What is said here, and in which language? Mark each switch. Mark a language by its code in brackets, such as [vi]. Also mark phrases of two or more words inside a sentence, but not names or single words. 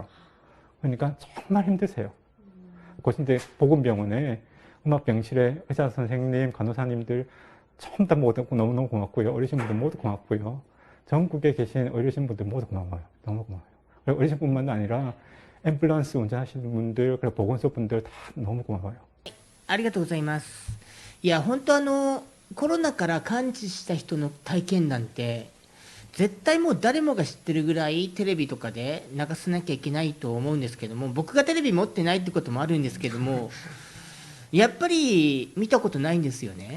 [ko] 그러니까 정말 힘드세요. 근데 보건병원에 음압병실에 의사 선생님, 간호사님들 전부 다 모두 너무너무 고맙고요. 어르신 분들 모두 고맙고요. 전국에 계신 어르신 분들 모두 고마워요. 너무 고마워요. 그리고 어르신뿐만 아니라 앰뷸런스 운전하시는 분들, 그리고 보건소 분들 다 너무 고마워요. [ja] ありがとうございます。いや、本当コロナから完治した人の体験談って、絶対もう誰もが知ってるぐらいテレビとかで流さなきゃいけないと思うんですけども、僕がテレビ持ってないってこともあるんですけども、やっぱり見たことないんですよね。